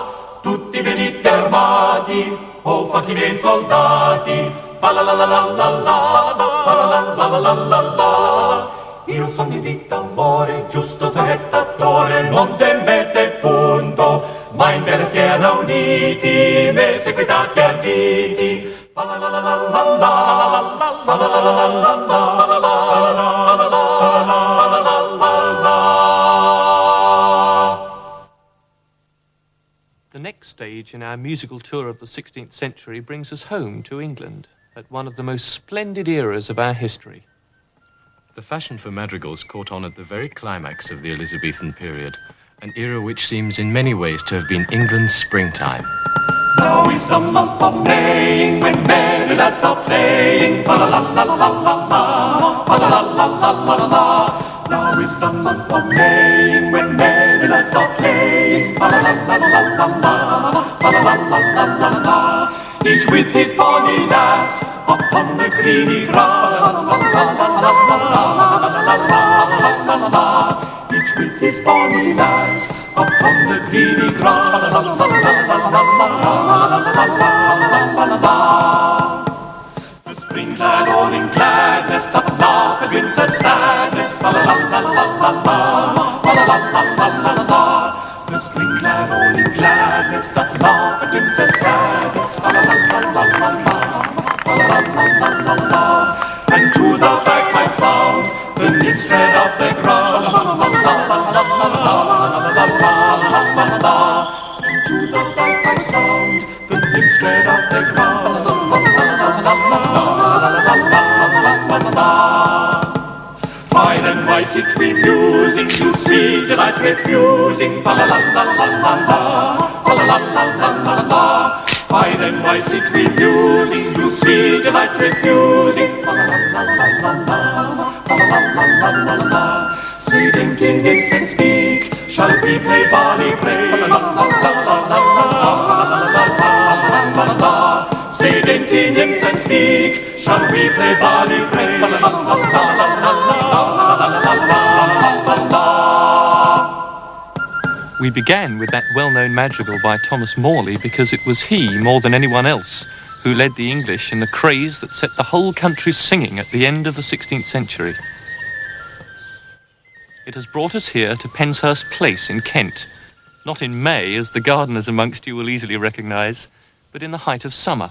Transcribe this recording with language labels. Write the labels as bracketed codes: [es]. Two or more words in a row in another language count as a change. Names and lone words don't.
[it] Tutti venite armati, oh forti miei soldati, fa la la la la la la, fa la la la la la la. Io son di vita amore, giusto seghettatore, non temete punto, ma in bella schiera uniti, me seguitate arditi. Fa la la la la la la, fa la la la la la la, fa la la la la la. [en] The next stage in our musical tour of the 16th century brings us home to England at one of the most splendid eras of our history. The fashion for madrigals caught on at the very climax of the Elizabethan period, an era which seems in many ways to have been England's springtime. Now is the month of May, when merry lads are playing, fa la la la la la la, fa la la la la la la. Now is the month of May, when merry lads are playing, fa la la la la la la, fa la la la la la la. Each with his bonny lass, upon the greeny grass, fa la la la la la la la. Each with his bonny lass, upon the greeny grass, fa la la la la la. The spring glad all in gladness doth laugh at winter's sadness, fa la la la la la la, fa la la la la la la. The spring glad all in gladness doth laugh at winter's sadness, fa la la la la la la, fa la la la la la la. And to the bagpipe sound, the nymphs tread up the ground, fa la la la la la la la la la. And to the bagpipe sound, the nymphs tread up the ground, fa la la la la la la la. Fine and wise it we musing, you see delight refusing, fa la la la la la la, fa la la la la la la. Fine and wise it we musing, you see delight refusing, fa la la la la la la, fa la la la la la la. Say dainty nymphs and speak, shall we play barley break, fa la la la la la la la la. Say dainty nymphs and speak, shall we play barley break, fa la la la la la la la. We began with that well-known madrigal by Thomas Morley because it was he, more than anyone else, who led the English in the craze that set the whole country singing at the end of the 16th century. It has brought us here to Penshurst Place in Kent, not in May, as the gardeners amongst you will easily recognise, but in the height of summer.